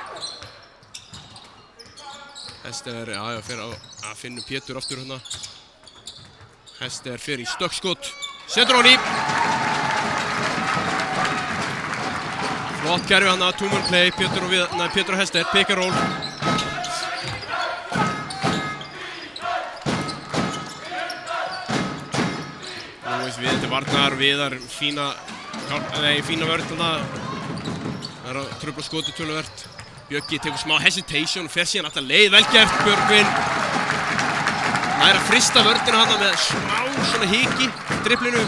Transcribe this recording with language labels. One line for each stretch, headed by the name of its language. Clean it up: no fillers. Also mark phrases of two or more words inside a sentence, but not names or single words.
Icelandic: Hester, fer að finna Pétur aftur hérna. Hester fer í stökkskot, setur honni. Flott kerfi hann að
English: two-man play,
Icelandic: Pétur og Hester,
English: pick and roll.
Icelandic: Lewis við til varnar, Viðar fína vörn þarna. Það er að trufla skotið töluvert. Bjöggi tekur smá hesitation og fer síðan alltaf leið, vel gert Björgvin. Nær að frista vörnina hana með smá svona hiki, driblinu.